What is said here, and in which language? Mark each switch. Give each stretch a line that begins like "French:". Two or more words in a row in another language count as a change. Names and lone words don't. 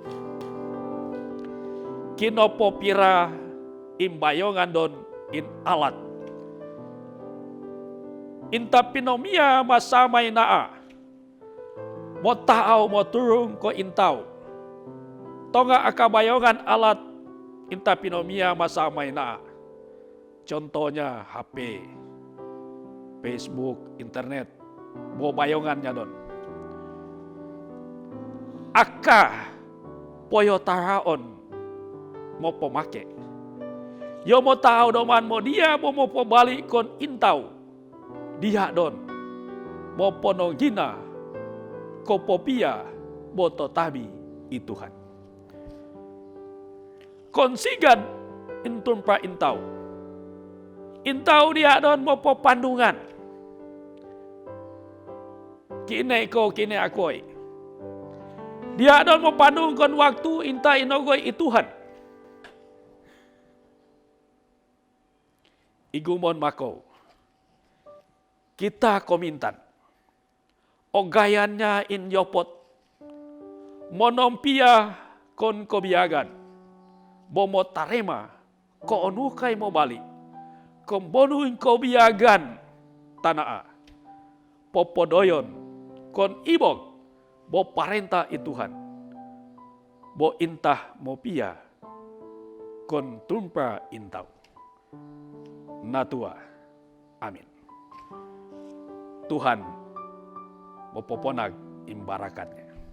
Mongondow: Kinopopira imbayongan don in alat. Inta pinomia masamay naa. Mo tao mo turung ko intau. Tonga akabayongan alat inta pinomia masamay naa.
Indonesian: Contohnya HP, Facebook, internet.
Mongondow: Mo bayongannya don. Aka poyo taraon mo pemake. Yo mo tahu doman mo dia mo pobalik kon intau. Dia don. Mo ponogina ko popia boto tabi ituhan. Konsigan intun pra intau. Intau dia don mo popandungan. Kine ko kine akoi. Dia don mo pandung kon waktu inta inogoy ituhan. Igumon mako, kita komintan, ogayannya in yopot, monompia kon kobiagan, bomo tarema, ko onukai mo bali, kom bonuin kobiagan tanaa, popodoyon, kon ibog, bo parenta ituhan, bo intah mo pia, kon tumpa intau. Natua. Amin. Tuhan mempoponag imbarakatnya.